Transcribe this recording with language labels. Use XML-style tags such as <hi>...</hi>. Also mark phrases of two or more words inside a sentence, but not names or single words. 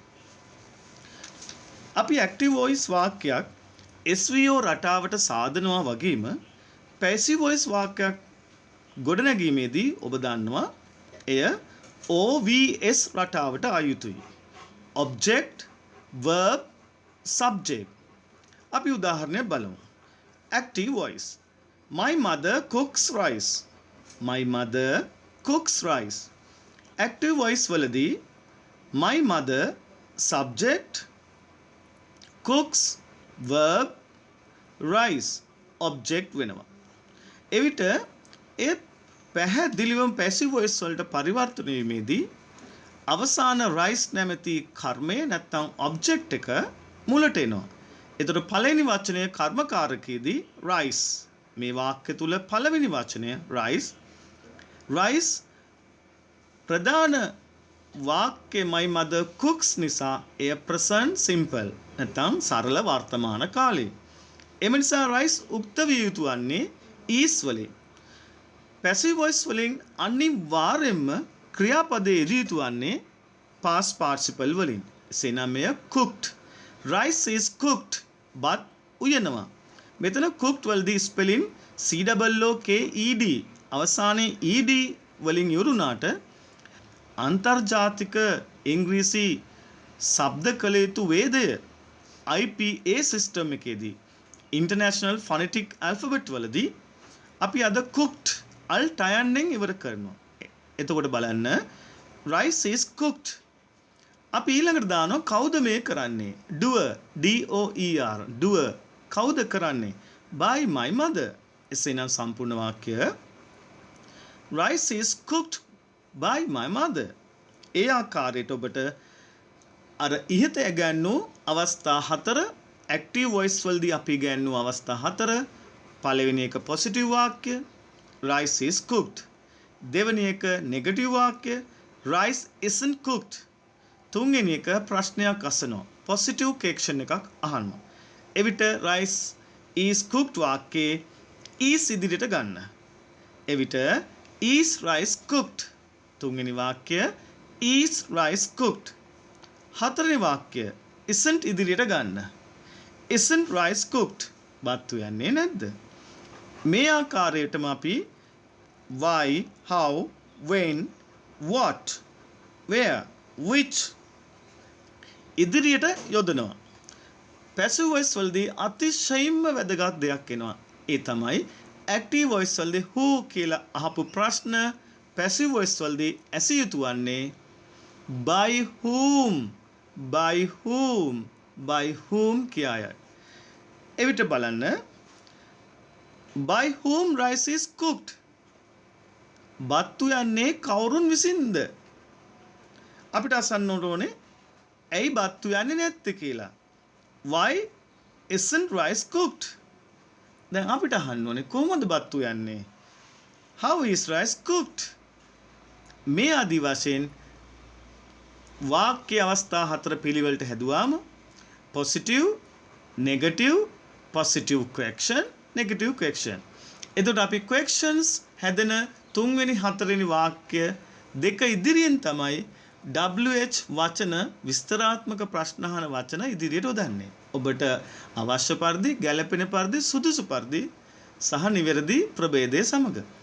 <si>අපි</si> <en>active voice</en> <si>වාක්‍යයක් SVO රටාවට සාදනවා වගේම</si> <en>passive voice</en> <si>වාක්‍යයක් ගොඩනැගීමේදී ඔබ දන්නවා එය OVS රටාවට ආයුතුයි.</si> <en>object verb subject.</en> <si>අපි උදාහරණයක් බලමු.</si> <en>active voice my mother cooks rice. my mother cooks rice. active voice වලදී my mother subject cooks verb rice object වෙනවා.</en> <si>එවිට ඒ පැහැදිලිවම</si> <en>passive voice</en> <si>වලට පරිවර්තන වීමේදී අවසාන rice නැමැති කර්මය නැත්නම් object එක මුලට එනවා. එතකොට පළවෙනි වචනය කර්මකාරකයේදී rice. මේ වාක්‍ය තුල පළවෙනි වචනය rice. rice ප්‍රධාන වාක්‍ය</si> <en>my mother cooks</en> <si>නිසා එය</si> <en>present simple</en> <si>නැත්නම් සරල වර්තමාන කාලේ. එම නිසා rice උක්ත විය යුතු වන්නේ is වලින්.</si> <en>passive voice</en> <si>වලින් අනිවාර්යෙන්ම ක්‍රියාපදයේ යෙදිය යුතු වන්නේ</si> <en>past participle</en> <si>වලින්. එසේනම් මෙය</si> <en>cooked. rice is cooked.</en> <si>බත් උයනවා. මෙතන cooked වලදී ස්පෙලින් COOKED අවසානයේ ED වලින් යොරුනාට අන්තර්ජාතික ඉංග්‍රීසි ශබ්ද කළ යුතු වේදය</si> <en>IPA system</en> <si>එකේදී</si> <en>International Phonetic Alphabet</en> <si>වලදී අපි අද cooked අල් ටයන්ෙන් ඉවර කරනවා. එතකොට බලන්න</si> <en>rice is cooked.</en> <si>අපි ඊළඟට දානවා කවුද මේ කරන්නේ?</si> <en>doer DOER doer</en> <si>කවුද කරන්නේ?</si> <en>by my mother.</en> <si>එසේනම් සම්පූර්ණ වාක්‍ය</si> <en>rice is cooked by my mother.</en> <si>ඒ ආකාරයට ඔබට අර ඉහත ඇගැන්වූ අවස්ථා 4</si> <en>active voice</en> <si>වලදී අපි ගන්නු අවස්ථා 4 පළවෙනි එක positive වාක්‍ය</si> <en>rice is cooked.</en> <si>දෙවෙනි එක negative වාක්‍ය rice isn't cooked. තුන්වෙනි එක ප්‍රශ්නයක් අසනවා</si> <en>positive question</en> <si>එකක් අහනවා. එවිට</si> <en>rice is cooked</en> <si>වාක්‍යයේ is ඉදිරියට ගන්න.</si> <en>එවිට is rice cooked.</en> <si>තුන්වෙනි වාක්‍ය</si> <en>is rice cooked.</en> <si>හතරවෙනි වාක්‍ය isn't ඉදිරියට ගන්න.</si> <en>isn't rice cooked.</en> <si>බත් උයන්නේ නැද්ද? මේ ආකාරයටම අපි</si> <en>why, how, when, what, where, which</en> <si>ඉදිරියට යොදනවා.</si> <en>passive voice</en> <si>වලදී අතිශයින්ම වැදගත් දෙයක් එනවා. ඒ තමයි</si> <en>active voice</en> <si>වලදී who කියලා අහපු ප්‍රශ්න</si> <en>passive voice</en> <si>වලදී ඇසිය යුතු වන්නේ</si> <en>by whom, by whom, by whom</en> <si>කියයි.</si> <en>එවිට බලන්න by whom rice is cooked.</en> <si>බත්තු යන්නේ කවුරුන් විසින්ද? අපිට අසන්න ඕනේ ඇයි බත්තු යන්නේ නැත්තේ කියලා.</si> <en>why isn't rice cooked?</en> <si>දැන් අපිට අහන්න ඕනේ කොහොමද බත්තු යන්නේ?</si> <en>how is rice cooked?</en> <si>මේ ආදි වශයෙන් වාක්‍ය අවස්ථා 4 පිළිවෙලට හැදුවාම</si> <en>positive, negative, positive question, negative question.</en> <si>එතකොට අපි questions හැදෙන 3 වෙනි 4 වෙනි වාක්‍ය දෙක ඉදිරියෙන් තමයි WH වචන විස්තරාත්මක ප්‍රශ්න අහන වචන ඉදිරියට යොදන්නේ. ඔබට අවශ්‍ය පරිදි ගැළපෙන පරිදි සුදුසු පරිදි සහ නිවැරදි ප්‍රභේදය සමග.</si>